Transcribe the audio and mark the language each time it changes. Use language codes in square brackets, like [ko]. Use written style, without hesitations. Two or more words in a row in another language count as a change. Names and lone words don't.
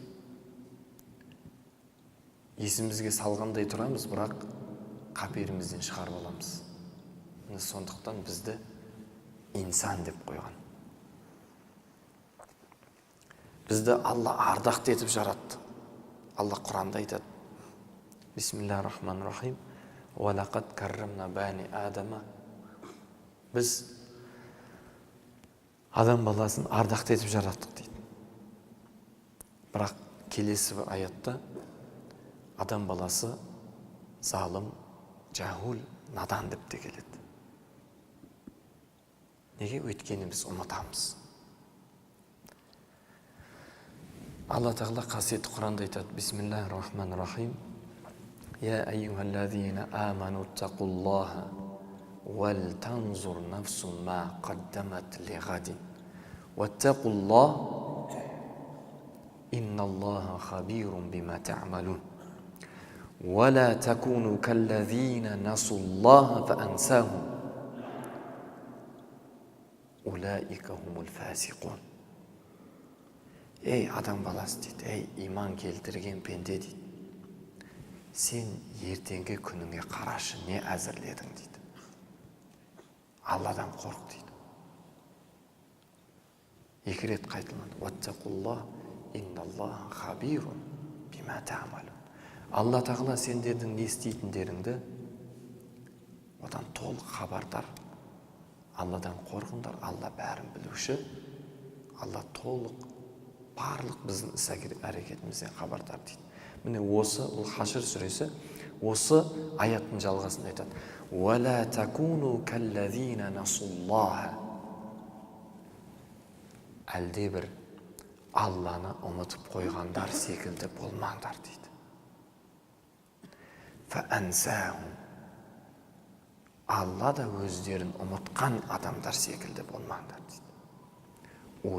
[kk] Есімізге салғандай тұрамыз, бірақ қаперімізден шығарып аламыз. Сондықтан бізді инсан деп қойған. Бізді Алла ардақты етіп жаратты. Алла Құранда айтады. [ar] بسم الله الرحمن الرحيم. ولقد كرمنا بني آدم. [kk] Біз адам баласын ардақты етіп жараттық дейді. Бірақ келесі бір аятта адам баласы залым, жахул, надан деп те келеді. Неге? Өйткені біз ұмытамыз. Алла Тағала қасиетті Құранда айтады. [ar] بسم الله الرحمن الرحيم. يا أيها الذين آمنوا اتقوا الله ولتنظر نفس ما قدمت لغد. واتقوا الله إن الله خبير بما تعملون. ولا تكونوا كالذين نسوا الله فأنساهم. أولئك هم الفاسقون. [kk] Ей адам баласы дейді, ей иман келтірген пенде дейді. Сен ертеңгі күніңе қарашы, не әзірледің дейді. Алладан қорқ дейді. Екі рет қайталанды. [ar] واتقوا الله إن الله خبير بما تعملون. [kk] Алла Тағала сендердің не істейтіндеріңді одан толық хабардар. Алладан қорқыңдар, Алла бәрін білуші, Алла толық, барлық біздің іс-әрекетімізден хабардар дейді. Міне осы, бұл Хашр сүресі, осы аяттың жалғасын айтады. [ar] وَلَا تَكُونُوا كَالَّذِينَ نَسُوا اللَّهَ. [kk] Әлде бір Алланы ұмытып қойғандар секілді болмаңдар дейді. [ar] فَأَنْسَاهُمْ. [kk] Алла да өздерін ұмытқан адамдар секілді болмаңдар дейді.